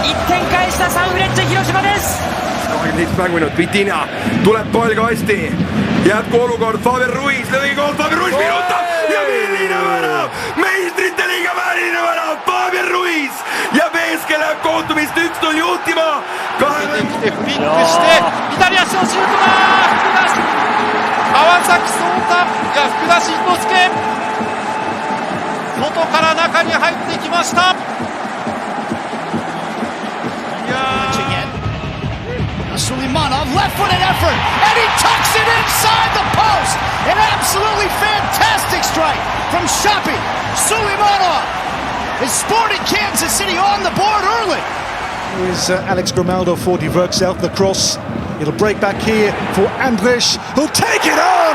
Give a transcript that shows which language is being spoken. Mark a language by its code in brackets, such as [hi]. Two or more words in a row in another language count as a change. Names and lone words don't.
[ja] 展開したサンフレッチェ広島です。 [et] 25 minutit, Vitina tuleb poolga hästi, jätkuolukord, Faber Ruiz, lõvikool, Faber Ruiz virutab ja milline värav, meistrite liiga väline värav, Faber Ruiz ja Veeske läheb kohtumist 1-0 juhtima. [ja] 左足のシュートだ。川崎壮太、いや福田慎之介、外から中に入ってきました。 [en] Suleimanov, left-footed effort, and he tucks it inside the post. An absolutely fantastic strike from Shapi. Suleimanov is sporting Kansas City on the board early. Is Alex Grimaldo for Die Werkself, the cross. It'll break back here for Andrich, who'll take it on.